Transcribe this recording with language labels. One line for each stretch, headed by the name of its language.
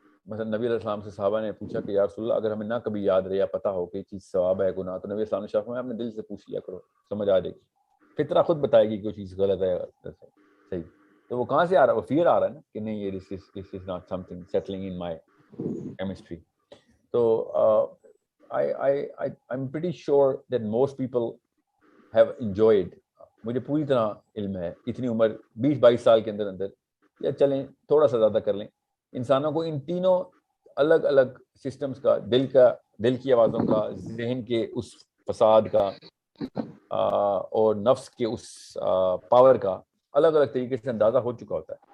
Urdu: مثلا نبی علیہ السلام سے صحابہ نے پوچھا کہ یا رسول اللہ اگر ہمیں نہ کبھی یاد رہے یا پتہ ہو کہ یہ چیز ثواب ہے گناہ، تو نبی علیہ السلام نے فرمایا اپنے دل سے پوچھ لیا کرو، سمجھ آ جائے گی، فطرہ خود بتائے گی کہ وہ چیز غلط ہے صحیح. تو وہ کہاں سے آ رہا ہے؟ وہ فیئر آ رہا ہے نا کہ نہیں یہ
English: this is not something settling in my chemistry. So I'm pretty sure that most people have enjoyed.
Urdu: مجھے پوری طرح علم ہے اتنی عمر 20-22 سال کے اندر یا چلیں تھوڑا سا زیادہ کر لیں، انسانوں کو ان تینوں الگ الگ سسٹمز کا، دل کی آوازوں کا، ذہن کے اس فساد کا اور نفس کے اس پاور کا الگ الگ طریقے سے اندازہ ہو چکا ہوتا ہے.